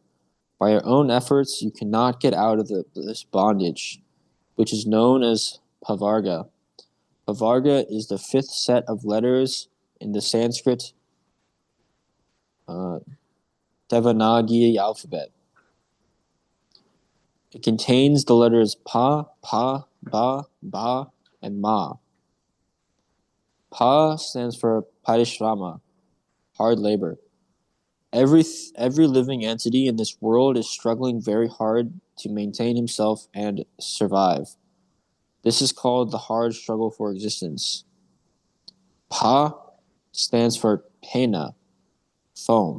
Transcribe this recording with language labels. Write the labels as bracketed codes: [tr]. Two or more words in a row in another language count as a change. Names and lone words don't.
[en] By your own efforts, you cannot get out of this bondage, which is known as pavarga. Pavarga is the 5th set of letters in the Sanskrit uh, Devanagari alphabet. It contains the letters pa, ba, and ma. Pa stands for parishrama, hard labor. Every living entity in this world is struggling very hard to maintain himself and survive. This is called the hard struggle for existence. Pa stands for pena, foam.